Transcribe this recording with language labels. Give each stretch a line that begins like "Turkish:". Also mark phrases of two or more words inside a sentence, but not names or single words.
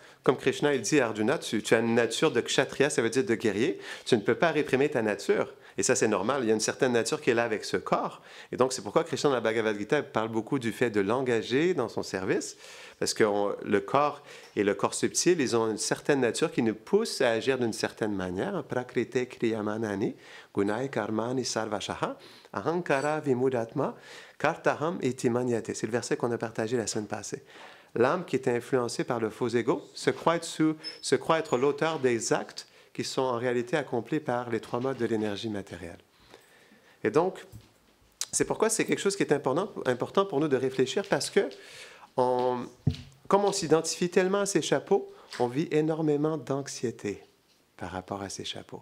French: Comme Krishna, il dit à Arjuna, tu as une nature de kshatriya, ça veut dire de guerrier. Tu ne peux pas réprimer ta nature. Et ça, c'est normal. Il y a une certaine nature qui est là avec ce corps. Et donc, c'est pourquoi Krishna, dans la Bhagavad Gita, parle beaucoup du fait de l'engager dans son service. Parce que le corps et le corps subtil, ils ont une certaine nature qui nous pousse à agir d'une certaine manière.
Sanskrit: प्रकृते क्रियमाणानि, गुणैः कर्माणि सर्वशः, अहंकार विमूढात्मा, कर्ताहम् इति मन्यते.
French: C'est le verset qu'on a partagé la semaine passée. L'âme qui est influencée par le faux ego se croit être l'auteur des actes qui sont en réalité accomplis par les 3 modes de l'énergie matérielle. Et donc, c'est pourquoi c'est quelque chose qui est important pour nous de réfléchir parce que, comme on s'identifie tellement à ces chapeaux, on vit énormément d'anxiété par rapport à ces chapeaux.